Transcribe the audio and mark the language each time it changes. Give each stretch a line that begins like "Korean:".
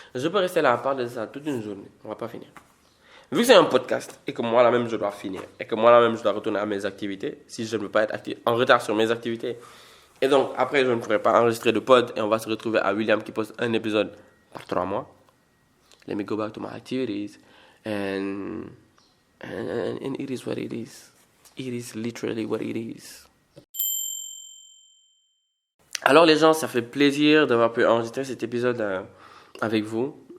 French: Je peux rester là à parler de ça toute une journée. On va pas finir. Vu que c'est un podcast et que moi là même je dois finir et que moi là même je dois retourner à mes activités, si je ne veux pas être en retard sur mes activités. Et donc après je ne pourrai pas enregistrer de pod et on va se retrouver à William qui poste un épisode par 3 mois.
English: Let me go back to my activities and it is what it is. It is literally what it is.
French: Alors les gens, ça fait plaisir d'avoir pu enregistrer cet épisode avec vous.